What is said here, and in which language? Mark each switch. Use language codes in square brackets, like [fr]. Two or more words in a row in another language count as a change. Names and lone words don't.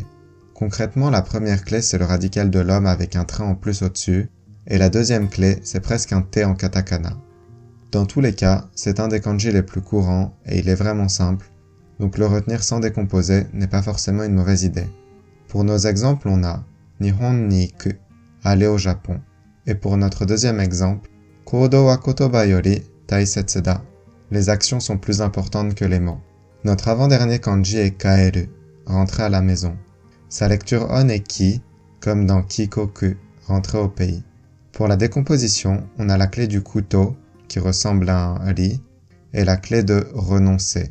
[fr] Concrètement, la première clé c'est le radical de l'homme avec un trait en plus au-dessus, et la deuxième clé c'est presque un T en katakana. Dans tous les cas, c'est un des kanji les plus courants, et il est vraiment simple, donc le retenir sans décomposer n'est pas forcément une mauvaise idée. Pour nos exemples, on a [ja] 日本に行く, [fr] aller au Japon. Et pour notre deuxième exemple, [ja] 行動は言葉より大切だ, [fr] les actions sont plus importantes que les mots. Notre avant-dernier kanji est kaeru, rentrer à la maison. Sa lecture on est ki, comme dans kikoku, rentrer au pays. Pour la décomposition, on a la clé du couteau, qui ressemble à un ri, et la clé de renoncer.